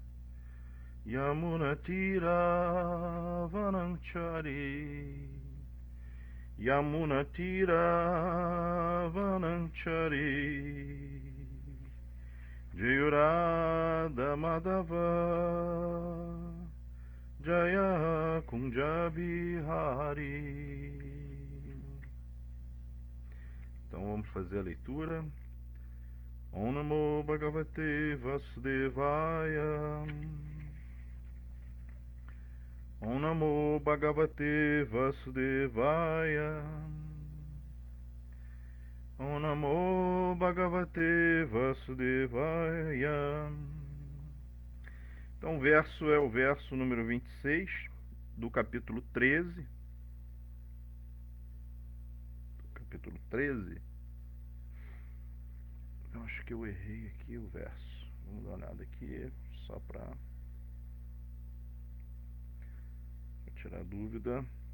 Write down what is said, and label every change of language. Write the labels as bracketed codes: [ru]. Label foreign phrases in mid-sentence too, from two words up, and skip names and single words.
[sa] Yamunatira Vananchari Yamunatira Vananchari Jayurada Madhava Jaya Kunja Bihari. [pt] Então vamos fazer a leitura. [sa] Om Namo Bhagavate Vasudevaya. Om Namo Bhagavate Vasudevaya. Om Namo Bhagavate Vasudevaya. [pt] Então o verso é o verso número 26 do capítulo 13. Capítulo 13. Eu acho que eu errei aqui o verso. Vamos dar uma olhada aqui, só para tirar a dúvida.